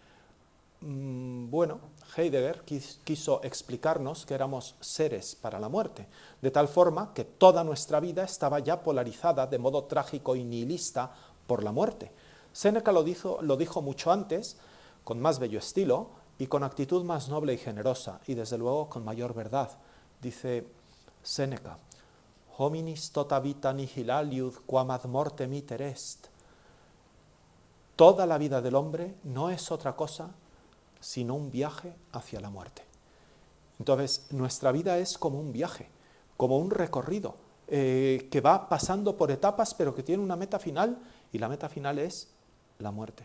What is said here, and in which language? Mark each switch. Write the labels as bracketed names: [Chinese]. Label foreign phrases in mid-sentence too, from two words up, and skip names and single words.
[Spanish] Bueno, Heidegger quiso explicarnos que éramos seres para la muerte, de tal forma que toda nuestra vida estaba ya polarizada de modo trágico y nihilista por la muerte. Séneca lo dijo mucho antes, con más bello estilo y con actitud más noble y generosa, y desde luego con mayor verdad. [Latin] Dice Séneca: hominis tota vita nihil aliud quam ad mortem iter est. [Spanish] Toda la vida del hombre no es otra cosa sino un viaje hacia la muerte. Entonces, nuestra vida es como un viaje, como un recorrido, que va pasando por etapas, pero que tiene una meta final, y la meta final es la muerte.